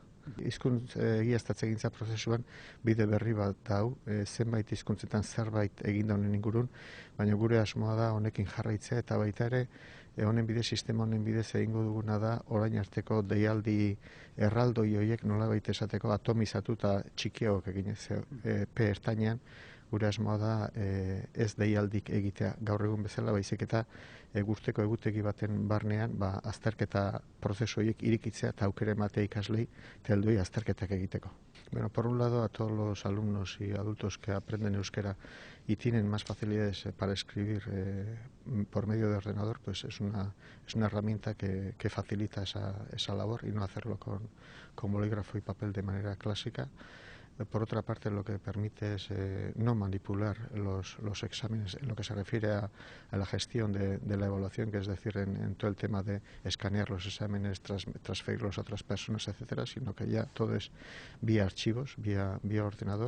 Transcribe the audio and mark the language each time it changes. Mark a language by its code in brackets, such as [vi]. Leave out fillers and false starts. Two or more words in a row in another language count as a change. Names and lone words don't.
[eu] Hizkuntz egiaztatzegintza prozesuan bide berri bat dau, zenbait hizkuntzetan zerbait egin da honen ingurun, baina gure asmoa da honekin jarraitzea eta baita ere honen bidez, sistema honen bidez egingo duguna da orain arteko deialdi erraldoi horiek nolabait esateko atomizatu eta txikiagoak eginez, P ertainean. Gure asmoa da ez deialdik egitea gaur egun bezala, baizik eta guzteko egutegi baten barnean azterketa prozesu horiek irikitzea eta aukera ematea ikaslei eta helduei azterketak egiteko. [es] Bueno, por un lado, a todos los alumnos y adultos que aprenden euskera y tienen más facilidades para escribir por medio de ordenador, pues es una herramienta que facilita esa labor y no hacerlo con bolígrafo y papel de manera clásica. Por otra parte, lo que permite es no manipular los exámenes en lo que se refiere a la gestión de la evaluación, que es decir, en todo el tema de escanear los exámenes, transferirlos a otras personas, etcétera, sino que ya todo es vía archivos, vía ordenador.